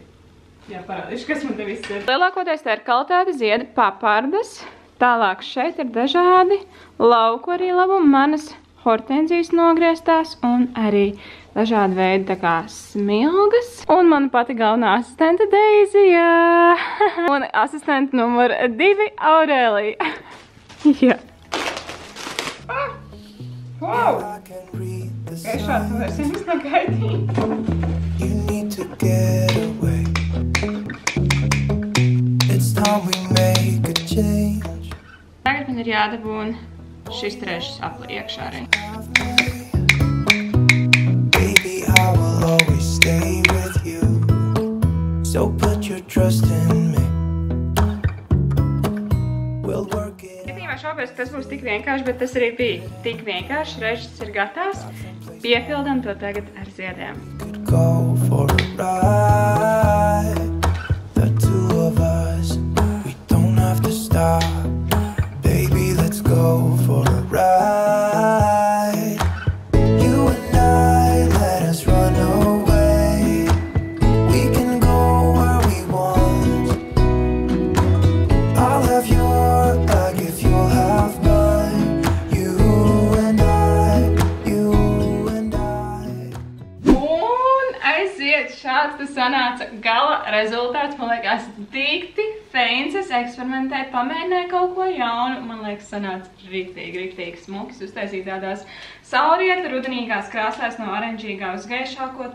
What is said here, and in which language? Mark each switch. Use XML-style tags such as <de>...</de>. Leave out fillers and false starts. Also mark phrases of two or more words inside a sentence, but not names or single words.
<lv>Jā, parādīšu, kas man te viss ir. Lielākoties tā ir kvalitāte ziedi papardas, tālāk šeit ir dažādi lauku arī labumi, manas hortenzijas nogrieztās un arī dažādi veidi tā kā smilgas. Un mana pati galvenā asistente Deizija. Un asistente numur 2 Aurēlija. Jā. Wow! Es šādu vairs jums negaidīju.</lv> <en>You need to get away. It's time we make a change.</en> <lv>Tagad man ir jādabūn šis trešs apli iekšā arī.</lv> <en>I will always stay with you. So put your trust in me. We'll work it.</en> <lv>Īstenībā šobrīd tas būs tik vienkārši, bet tas arī bija tik vienkārši. Režģis ir gatavs. Piepildam to tagad ar ziediem.</lv> <en>Could go for a ride. The two of us, we don't have to stop. Baby, let's go for a ride. You and I, let us run away. We can go where we want. I'll have your back if you'll have mine. You and I, you and I.</en> <lv>Un aiziet, šāds tas sanāca gala rezultāts. Man liekas, dikti feins. Es eksperimentēju, pamēģināju kaut ko jaunu. Man liekas, sanāca riktīgi smuks. Uztaisīju tādās saulrieta rudenīgās krāsās no oranžīgā uz gaišāko.</lv>